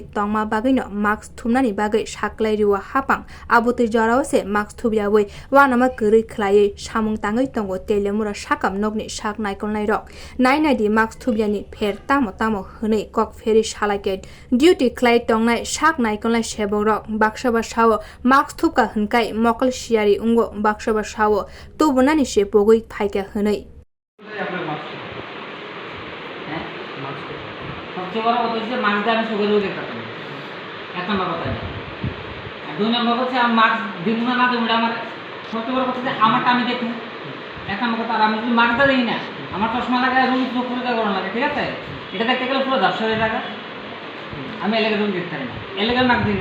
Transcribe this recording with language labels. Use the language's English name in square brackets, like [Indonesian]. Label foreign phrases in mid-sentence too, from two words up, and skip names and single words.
[Kok Borok] tongma bagui no max thumnani bagai saklai riwa Haphang abotir jorao se max thupyawi wanama kri khwlai samung tangwi tongo teliamura sakham nokni sak naikolnai rok nainai di max thupyani pher tamo hwnei kok pheri salake duty khwlai tongnai sak naikolnai sebuk rok baksaba sawo max thupka hwnkai mokol siari ungo baksaba sawo tubunani সে বগৈ ফাইকা হনই [Bangla] সবচেয়ে বড় কথা হচ্ছে মাস্কটা আমি সুগার রোগের কারণে এক নম্বর কথা আর দুই নম্বর হচ্ছে আমি মাস্ক দিব না দেবো আমার সবচেয়ে বড় কথা হচ্ছে আমারটা আমি দেখুন এক নম্বর কথা আর আমি যদি মাস্কটা দিই না আমার চশমা লাগায় রুম চোখ পরিষ্কার করানো লাগে ঠিক আছে এটা দেখতে গেলে পুরো ঝাপসা হয়ে যাবে আমি এলাকার রুম দেখতে পারি না এলাকার মাস্ক দিই না